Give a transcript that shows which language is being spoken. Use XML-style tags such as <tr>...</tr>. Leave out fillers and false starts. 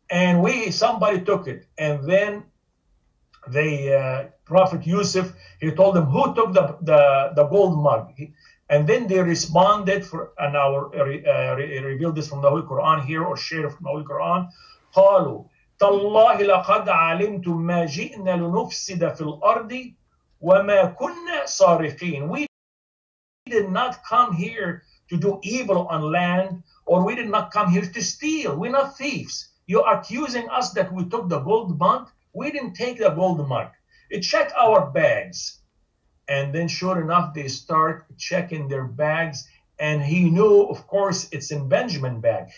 <en>And somebody took it. And then the Prophet Yusuf, he told them, who took the gold mug? And then they responded, and I will reveal this from the Holy Quran here, or share it from the Holy Quran.</en> <ar>قالوا تالله لقد علمتم ما جئنا لنفسد في الأرض وما كنا سارقين.</ar> <en>We did not come here to do evil on land, or we did not come here to steal. We're not thieves. You're accusing us that we took the gold mug. We didn't take the gold mug. Check our bags. And then sure enough, they start checking their bags, and he knew, of course, it's in Benjamin's bag.</en>